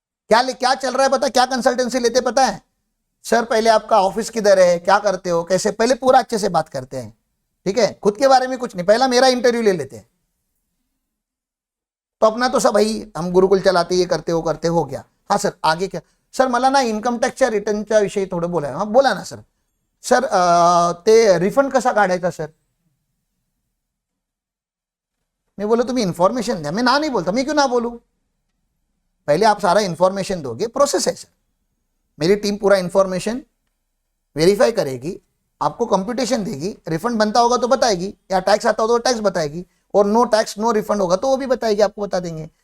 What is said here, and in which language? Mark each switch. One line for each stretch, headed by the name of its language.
Hindi: क्या चल रहा है पता, क्या कंसल्टेंसी लेते पता है? सर पहले आपका ऑफिस किधर है, क्या करते हो, कैसे, पहले पूरा अच्छे से बात करते हैं, ठीक है, खुद के बारे में कुछ नहीं, पहला मेरा इंटरव्यू ले लेते हैं। तो अपना तो सब भाई हम गुरुकुल चलाते, ये करते हो गया। हाँ सर आगे क्या?
Marathi: सर मला ना इन्कम टॅक्सच्या रिटर्नच्या विषयी थोडं बोला। हाँ बोला ना सर। सर ते रिफंड कसा काढायचा सर?
Hindi: मैं बोला तुम्हें इन्फॉर्मेशन दिया, मैं ना नहीं बोलता, मैं क्यों ना बोलूं? पहले आप सारा इन्फॉर्मेशन दोगे, प्रोसेस है सर। मेरी टीम पूरा इन्फॉर्मेशन वेरीफाई करेगी, आपको कंप्यूटेशन देगी, रिफंड बनता होगा तो बताएगी, या टैक्स आता होगा तो टैक्स बताएगी, और नो टॅक्स नो रिफंड होगा तो वो भी बताएगी, आपको बता देंगे.